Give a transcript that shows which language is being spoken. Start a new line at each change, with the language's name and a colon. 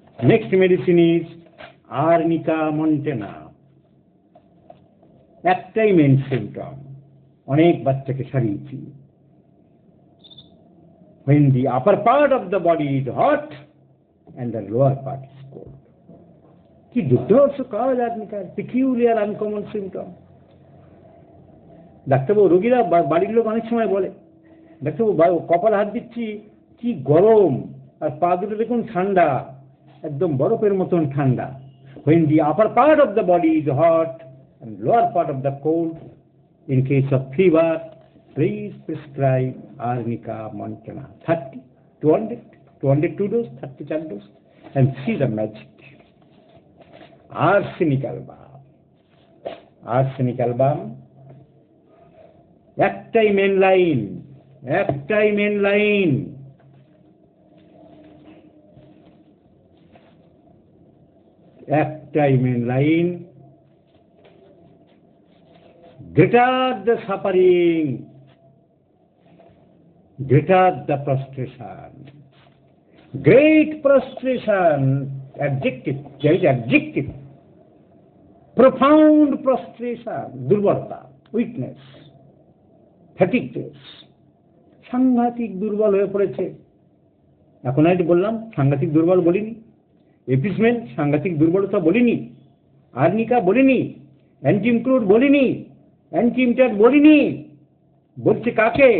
English: Next medicine is arnica montana.
Bangla: একটাই main symptom, অনেক বাচ্চাকে সারিয়েছি।
English: When the upper part of the body is hot and the lower part is cold.
Bangla: কি দুর্ধর্ষ কাজ আর্নিকার, peculiar uncommon symptom. ডাক্তারবাবু, রোগীরা বাড়ির লোক অনেক সময় বলে, ডাক্তারবাবু কপাল হাত দিচ্ছি, কি গরম, আর পা দুটো দেখুন ঠান্ডা, একদম বরফের মতন ঠান্ডা।
English: When the upper part of the body is hot and lower part of the cold, in case of fever, please prescribe Arnica montana 30, 200, 202 dose, 34 dose, and see the magic. Arsenic album. Arsenic album.
Bangla: একটাই main line, একটাই main line. একটাই main line.
English: Greater the suffering, greater the prostration, great prostration, adjective, there is adjective, profound prostration,
Bangla: দুর্বলতা,
English: weakness, fatigueness,
Bangla: সাংঘাতিক দুর্বল হয়ে পড়েছে। এখন আমি বললাম সাংঘাতিক দুর্বল বলিনি, এপিসমেল সাংঘাতিক দুর্বলতা বলিনি, আর্নিকা বলিনি, অ্যান্টিমক্রুড বলিনি, অ্যান্টিমটার বলিনি, বলছে কাকে?